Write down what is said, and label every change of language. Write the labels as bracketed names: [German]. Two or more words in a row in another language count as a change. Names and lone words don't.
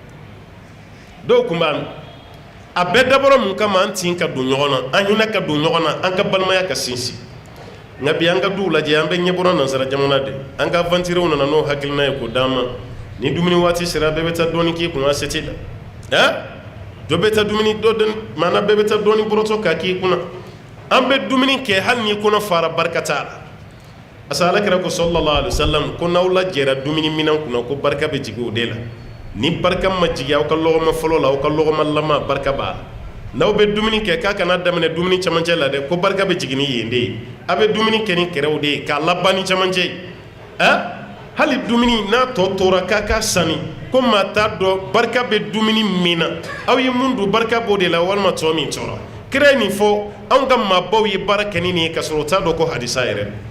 [Bambara] a bɛɛ dabɔra mun kama an tin ka don ɲɔgɔn na an hinɛ ka don ɲɔgɔn na an ka balimaya ka sinsin nka bi an ka duw lajɛ an bɛ ɲɛbɔra nansara jamana de an ka aventurew nana n'o hakilina ye k'o d'an ma ni dumuni waati sera bɛɛ bɛ taa dɔɔni k'i kun a se tɛ la dɔ bɛ taa dumuni maana bɛɛ bɛ taa dɔɔni bɔrɔtɔ k'a k'i kunna an bɛ dumuni kɛ hali n'i kɔnɔ fara barika t'a la asa alakira ko sallallahu [Arabic] عليه وسلم [Bambara] ko n'aw lajɛra dumuni minɛn kunna ko barika bɛ jigin o de la ni barika ma jigin aw ka lɔgɔma fɔlɔ la aw ka lɔgɔma laban barika b'a la n'aw bɛ dumuni kɛ k'a kana daminɛ dumuni camancɛ la dɛ ko barika bɛ jigin ni yen de ye a bɛ dumuni kɛ ni kɛrɛw de ye k'a laban ni camancɛ ye hali dumuni n'a tɔ tora k'a ka sanni ko maa t'a dɔn barika bɛ dumuni min na aw ye mun dun barika b'o de la walima tɔ min tora kira ye nin fɔ anw ka maabaw ye baara kɛ ni nin ye k'a sɔrɔ u t'a dɔn ko hadisa yɛrɛ